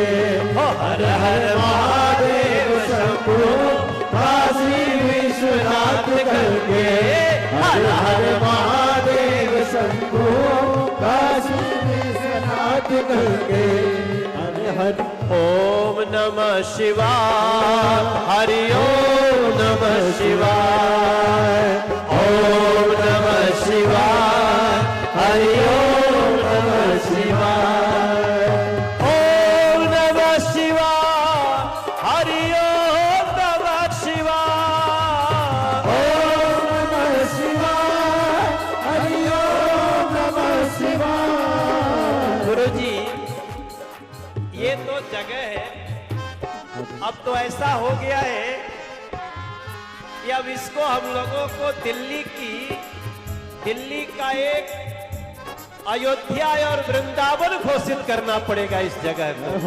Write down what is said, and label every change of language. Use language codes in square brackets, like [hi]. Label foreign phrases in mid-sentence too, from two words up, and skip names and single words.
[hi] हर हर महादेव शंभो काशी विश्वनाथ गंगे, हर हर महादेव शंभो काशी विश्वनाथ गंगे, हर हर। [sa] ओम नमः शिवाय, हरि ओम नमः शिवाय, ओम नमः शिवाय, हरि ओम नमः शिवाय, ओम नमः शिवाय, हरि ओम नमः शिवाय, ओम नमः शिवाय, हरि ओम नमः शिवाय। [hi] गुरुजी ये तो जगह है, अब तो ऐसा हो गया है कि अब इसको हम लोगों को दिल्ली का एक अयोध्या और वृंदावन घोषित करना पड़ेगा इस जगह को।